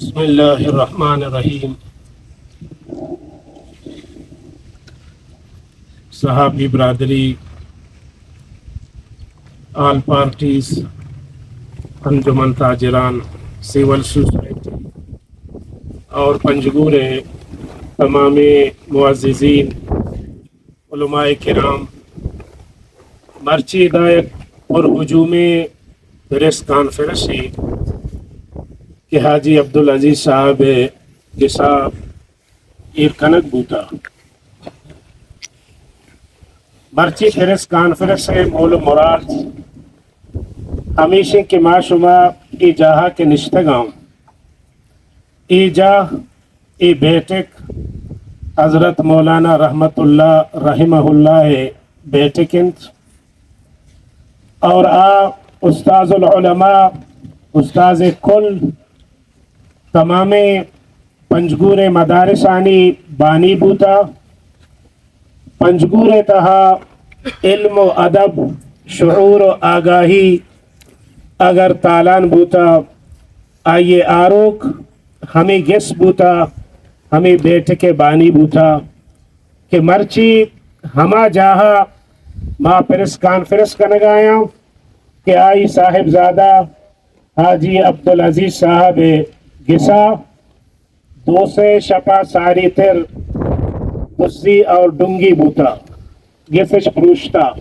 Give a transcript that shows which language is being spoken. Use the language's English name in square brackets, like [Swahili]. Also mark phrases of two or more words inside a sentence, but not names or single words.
[Arabic] بسم اللہ الرحمن الرحیم. [Urdu] صحابی برادری، آل پارٹیز، انجمن تاجران، سول سوسائٹی اور پنجگورے تمام معززین، علماء کرام، [Baluchi] مرچی ہدایت اور ہجوم پریس کانفرنس کہ حاجی عبدالعزیز صاحب جسا ایر کنک بوتا مرچی پریس کانفرنس مول مراد ہمیشہ کے ما شما ای جاہا کے نشتگاؤں ای جاہ ای بیٹک حضرت مولانا رحمت اللہ [Arabic] رحمہ اللہ [Baluchi] بیٹکنت اور استاذ العلماء استاذ کل تمام پنجگور مدارسانی بانی بوتا پنجگور تہا علم و ادب شعور و آگاہی اگر تالان بوتا آئیے آروک ہمیں گس بوتا ہمیں بیٹھ کے بانی بوتا کہ مرچی ہما جاہا ماں پریس کانفرنس کا نگایا کہ آئی صاحب زادہ حاجی عبدالعزیز صاحب گسا دو سے شپا ساری تر دسی اور ڈنگی بوتا گسش پروشتا